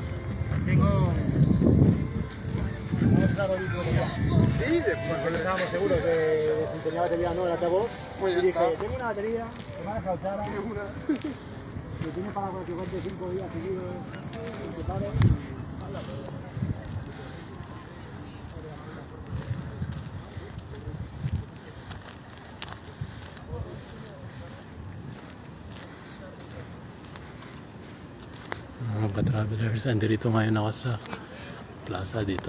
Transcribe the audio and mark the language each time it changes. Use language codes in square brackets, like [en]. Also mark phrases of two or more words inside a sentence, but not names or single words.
[es] Tengo... Sí, después Porque estábamos seguros de si tenía batería o no, la acabó. Pues ya y dije, está. tengo una batería, que me ha dejado Chara, que tiene para que cuente 5 días seguidos, que pare y habla. [tl] Mga ka-travelers, andito ngayon ako sa plaza dito.